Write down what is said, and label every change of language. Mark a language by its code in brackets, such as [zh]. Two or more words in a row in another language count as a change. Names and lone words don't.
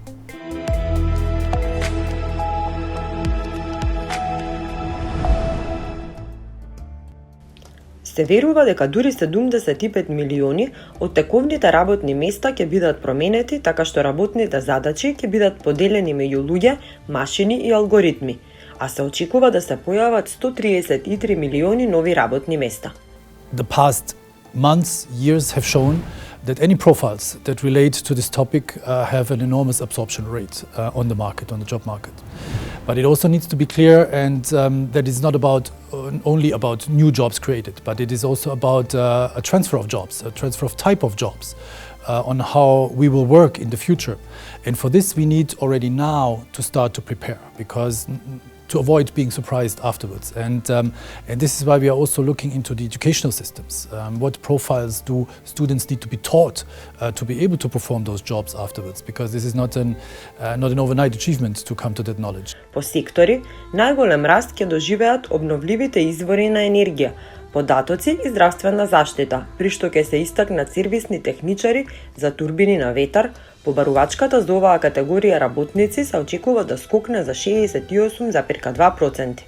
[mk] Се верува дека дури 75 милиони од тековните работни места ќе бидат променети така што работните задачи ќе бидат поделени меѓу луѓе, машини и алгоритми, а се очекува да се појават 133 милиони нови работни места. [en] The past months, years have shown that any profiles that relate to this topic have an enormous absorption rate on the market, on the job market. But it also needs to be clear, and that it's not about only about new jobs created, but it is also about a transfer of jobs, a transfer of type of jobs, on how we will work in the future. And for this we need already now to start to prepare, because to avoid being surprised afterwards. And this is why we are also looking into the educational systems. What profiles do students need to be taught to be able to perform those jobs afterwards? Because this is not an overnight achievement to come to that knowledge. [mk] По сектори, најголем раст ќе доживеат обновливите извори на енергија, податоци и здравствена заштита, при што ќе се истакнат сервисни техничари за турбини на ветар. Побарувачката за оваа категорија работници се очекува да скокне за 68,2%.